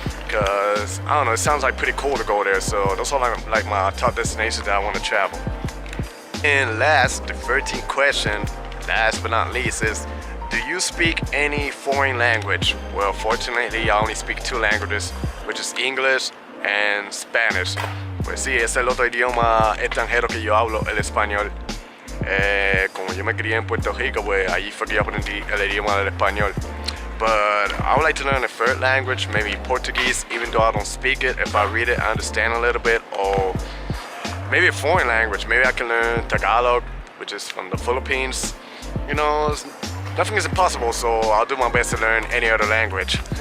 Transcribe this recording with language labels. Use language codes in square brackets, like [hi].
[en] Because, I don't know, it sounds like pretty cool to go there. So those are like my top destinations that I want to travel. And last, the 13th question, last but not least, is do you speak any foreign language? Well, fortunately, I only speak 2 languages, which is English and Spanish. [es] Pues sí, es el otro idioma extranjero que yo hablo, el español. Como yo me crié en Puerto Rico, pues allí fue que yo aprendí el idioma del español. [en] But I would like to learn a third language, maybe Portuguese, even though I don't speak it. If I read it, I understand a little bit. Or maybe a foreign language. Maybe I can learn Tagalog, which is from the Philippines. You know, nothing is impossible, so I'll do my best to learn any other language.